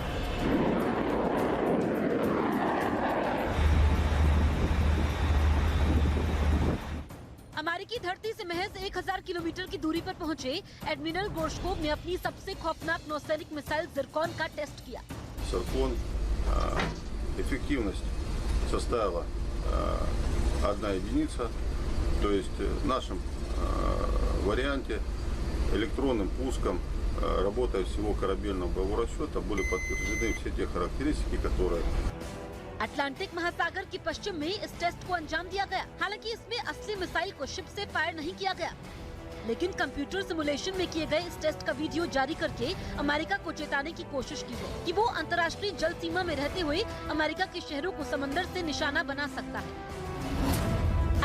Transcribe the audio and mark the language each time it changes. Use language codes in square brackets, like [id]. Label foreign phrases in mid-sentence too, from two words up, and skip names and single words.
[hi] अमेरिकी धरती से महज 1000 किलोमीटर की दूरी पर पहुंचे एडमिरल गोर्शकोव ने अपनी सबसे खौफनाक नौसैनिक मिसाइल जिरकॉन का टेस्ट किया। [ru] Зиркон эффективность составила 1 единица, то есть в нашем варианте электронным пуском работая всего корабельного боевого расчета были подтверждены все те характеристики, которые [hi] अटलांटिक महासागर के पश्चिम में इस टेस्ट को अंजाम दिया गया। हालांकि इसमें असली मिसाइल को शिप से फायर नहीं किया गया, लेकिन कंप्यूटर सिमुलेशन में किए गए इस टेस्ट का वीडियो जारी करके अमेरिका को चेताने की कोशिश की है कि वो अंतर्राष्ट्रीय जल सीमा में रहते हुए अमेरिका के शहरों को समंदर से निशाना बना सकता है।